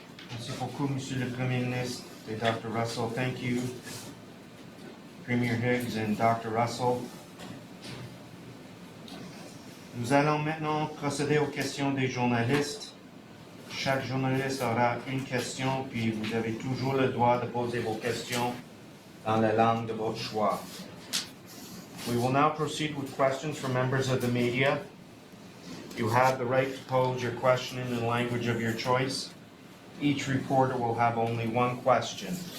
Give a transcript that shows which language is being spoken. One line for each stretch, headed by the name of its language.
French: Merci beaucoup, Monsieur le Premier ministre et Dr. Russell.
English: Thank you, Premier Higgs and Dr. Russell.
French: Nous allons maintenant procéder aux questions des journalistes. Chaque journaliste aura une question, puis vous avez toujours le droit de poser vos questions dans la langue de votre choix.
English: We will now proceed with questions from members of the media. You have the right to pose your question in the language of your choice. Each reporter will have only one question.